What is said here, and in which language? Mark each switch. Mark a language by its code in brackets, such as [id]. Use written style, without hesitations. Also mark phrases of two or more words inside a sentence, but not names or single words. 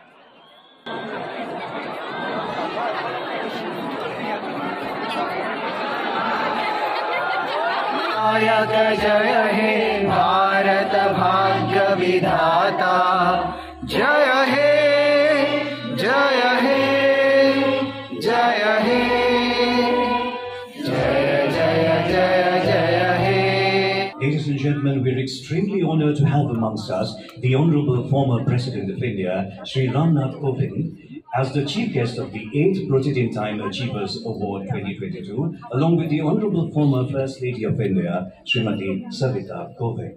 [bn] জয় হে ভাৰত ভাগ্য বিধাতা জয় হে জয় হে জয় হে [en] Ladies and gentlemen, we're extremely honored to have amongst us the Honorable former President of India, Sri Ramnath Kovind, as the chief guest of the 8th Protein Time Achievers Award 2022, along with the Honorable former First Lady of India, Srimati Savita Kovind.